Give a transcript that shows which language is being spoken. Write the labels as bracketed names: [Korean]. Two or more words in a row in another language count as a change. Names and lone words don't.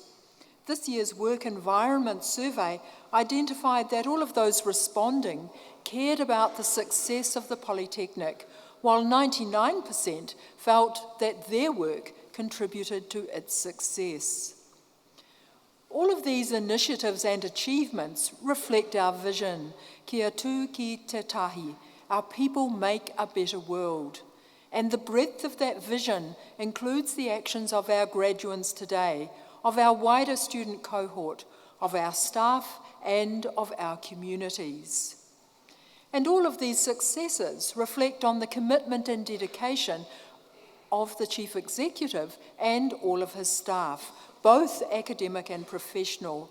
[English] This year's work environment survey identified that all of those responding cared about the success of the Polytechnic, while 99% felt that their work contributed to its success. All of these initiatives and achievements reflect our vision, [Māori] kia tū ki te tahi, [English] our people make a better world. And the breadth of that vision includes the actions of our graduates today, of our wider student cohort, of our staff, and of our communities. And all of these successes reflect on the commitment and dedication of the Chief Executive and all of his staff, both academic and professional.